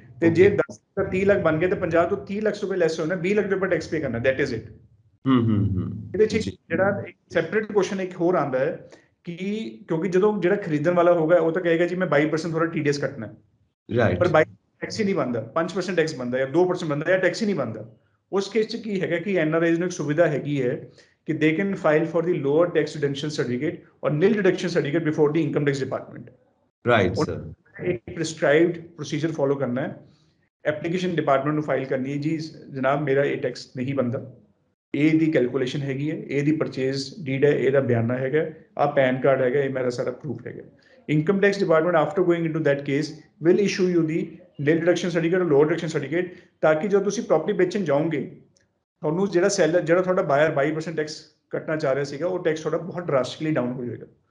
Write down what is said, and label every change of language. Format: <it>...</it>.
<pa>ਤੇ ਜੇ 10 ਦਾ 30 ਲੱਖ ਬਣ ਗਏ ਤੇ 50 ਤੋਂ 30 ਲੱਖ ਰੁਪਏ ਲੈਸ ਹੋਣਾ, 20 ਲੱਖ ਰੁਪਏ ਟੈਕਸ ਪੇ ਕਰਨਾ,</pa> <en>That is it.</en> <pa>ਇਹਦੇ ਚ ਜਿਹੜਾ ਸੈਪਰੇਟ ਕੁਐਸਚਨ ਇੱਕ ਹੋਰ ਆਉਂਦਾ ਹੈ ਕਿ ਕਿਉਂਕਿ ਜਦੋਂ ਜਿਹੜਾ ਖਰੀਦਣ ਵਾਲਾ ਹੋਗਾ ਉਹ ਤਾਂ ਕਹੇਗਾ ਜੀ ਮੈਂ 22% ਥੋੜਾ TDS ਕੱਟਣਾ ਹੈ, ਰਾਈਟ, ਪਰ 22% ਟੈਕਸ ਹੀ ਨਹੀਂ ਬਣਦਾ, 5% ਟੈਕਸ ਬਣਦਾ ਜਾਂ 2% ਬਣਦਾ ਜਾਂ ਟੈਕਸ ਹੀ ਨਹੀਂ ਬਣਦਾ। ਉਸ ਕੇਸ ਚ ਕੀ ਹੈਗਾ ਕਿ ਐਨਆਰਆਈਜ਼ ਨੂੰ ਇੱਕ ਸੁਵਿਧਾ ਹੈਗੀ ਹੈ ਕਿ</pa> <en>they can file for the lower tax deduction certificate or nil deduction certificate before the income tax department।</en> <pa>Right sir,</pa> <hi>एक prescribed procedure follow करना है,</hi> <pa>application department ਨੂੰ file ਕਰਨੀ ਹੈ ਜੀ ਜਨਾਬ ਮੇਰਾ ਇਹ ਟੈਕਸ ਨਹੀਂ ਬਣਦਾ, ਇਹ ਦੀ ਕੈਲਕੂਲੇਸ਼ਨ ਹੈਗੀ ਹੈ, ਇਹ ਦੀ ਪਰਚੇਜ਼ ਡੀਡ ਹੈ, ਇਹਦਾ ਬਿਆਨਾ ਹੈਗਾ, ਆ ਪੈਨ ਕਾਰਡ ਹੈਗਾ, ਇਹ ਮੇਰਾ ਸਾਰਾ ਪ੍ਰੂਫ ਹੈਗਾ।</pa> <en>income tax department after going into that case will issue you the nil deduction certificate</en> <pa>or lower deduction certificate, ਤਾਂ ਕਿ ਜਦੋਂ ਤੁਸੀਂ ਪ੍ਰੋਪਰਟੀ ਵੇਚਣ ਜਾਓਗੇ ਤੁਹਾਨੂੰ ਜਿਹੜਾ ਸੈਲਰ ਜਿਹੜਾ ਤੁਹਾਡਾ ਬਾਇਰ 22% ਟੈਕਸ ਕੱਟਣਾ ਚਾਹ ਰਿਹਾ ਸੀਗਾ ਉਹ ਟੈਕਸ ਤੁਹਾਡਾ ਬਹੁਤ ਡਰਾਸਟਿਕਲੀ ਡਾਊਨ ਹੋ ਜਾਏਗਾ।</pa>